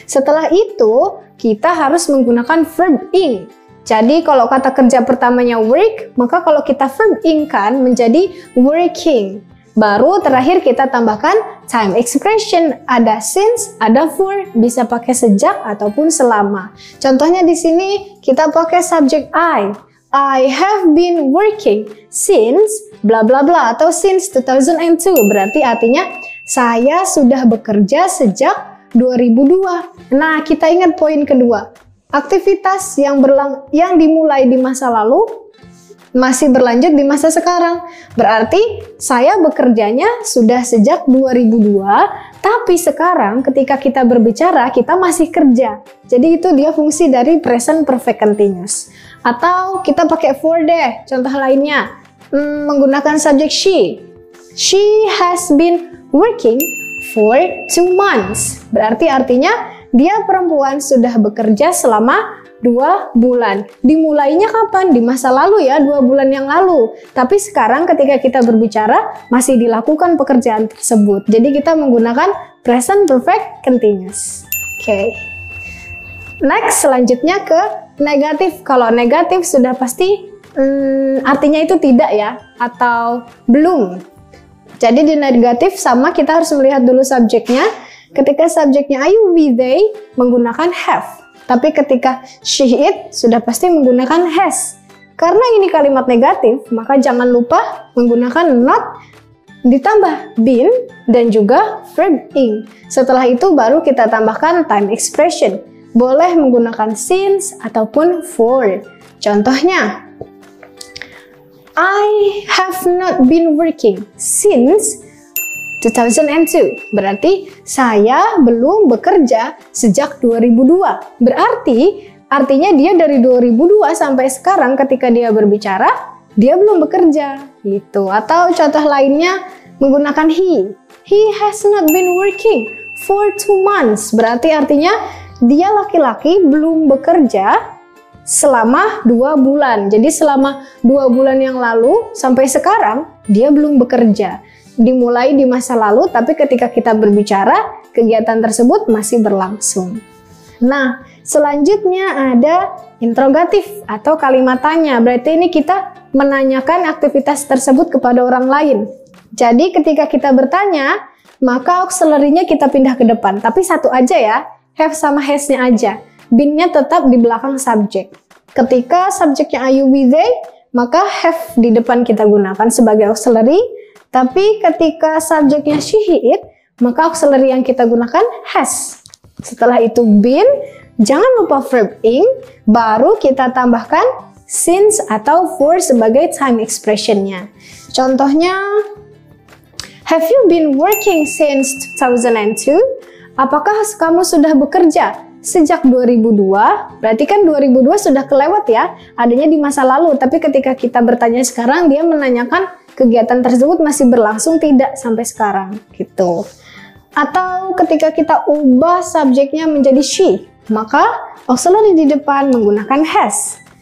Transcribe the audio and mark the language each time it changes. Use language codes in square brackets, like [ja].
[id] Setelah itu, kita harus menggunakan verb ing. Jadi kalau kata kerja pertamanya work, maka kalau kita verb ing kan menjadi working. Baru terakhir kita tambahkan time expression, ada since, ada for, bisa pakai sejak ataupun selama. Contohnya di sini kita pakai subjek I. [en] I have been working since bla bla bla atau since 2002. [id] Berarti artinya saya sudah bekerja sejak 2002. Nah, kita ingat poin kedua. Aktivitas yang dimulai di masa lalu masih berlanjut di masa sekarang. Berarti saya bekerjanya sudah sejak 2002, tapi sekarang ketika kita berbicara, kita masih kerja. Jadi itu dia fungsi dari present perfect continuous. Atau kita pakai for deh, contoh lainnya. Menggunakan subjek she. [en] She has been working for 2 months. [id] Berarti artinya dia perempuan sudah bekerja selama 2 bulan. Dimulainya kapan? Di masa lalu ya, 2 bulan yang lalu. Tapi sekarang ketika kita berbicara, masih dilakukan pekerjaan tersebut. Jadi kita menggunakan present perfect continuous. Oke. Next, selanjutnya ke negatif. Kalau negatif sudah pasti artinya itu tidak ya, atau belum. Jadi di negatif sama kita harus melihat dulu subjeknya. Ketika subjeknya I, you, we, they menggunakan have. Tapi ketika she, it sudah pasti menggunakan has. Karena ini kalimat negatif, maka jangan lupa menggunakan not ditambah been dan juga verb ing. Setelah itu baru kita tambahkan time expression. Boleh menggunakan since ataupun for. [en] Contohnya, I have not been working since 2002. [id] Berarti saya belum bekerja sejak 2002. Berarti artinya dia dari 2002 sampai sekarang ketika dia berbicara, dia belum bekerja gitu. Atau contoh lainnya menggunakan he. [en] He has not been working for 2 months. [id] Berarti artinya dia laki-laki belum bekerja selama 2 bulan. Jadi selama 2 bulan yang lalu sampai sekarang dia belum bekerja. Dimulai di masa lalu, tapi ketika kita berbicara, kegiatan tersebut masih berlangsung. Nah, selanjutnya ada interrogatif atau kalimat tanya. Berarti ini kita menanyakan aktivitas tersebut kepada orang lain. Jadi ketika kita bertanya, maka auxiliary-nya kita pindah ke depan. Tapi satu aja ya, have sama has-nya aja. Been-nya tetap di belakang subjek. Ketika subjeknya are, you, we, they, maka have di depan kita gunakan sebagai auxiliary. Tapi ketika subjeknya she, he, it, maka auxiliary yang kita gunakan has. Setelah itu been, jangan lupa verb ing, baru kita tambahkan since atau for sebagai time expression-nya. [en] Contohnya, have you been working since 2002? [id] Apakah kamu sudah bekerja sejak 2002? Berarti kan 2002 sudah kelewat ya, adanya di masa lalu. Tapi ketika kita bertanya sekarang, dia menanyakan kegiatan tersebut masih berlangsung tidak sampai sekarang gitu. Atau ketika kita ubah subjeknya menjadi she, maka auxiliary di depan menggunakan has.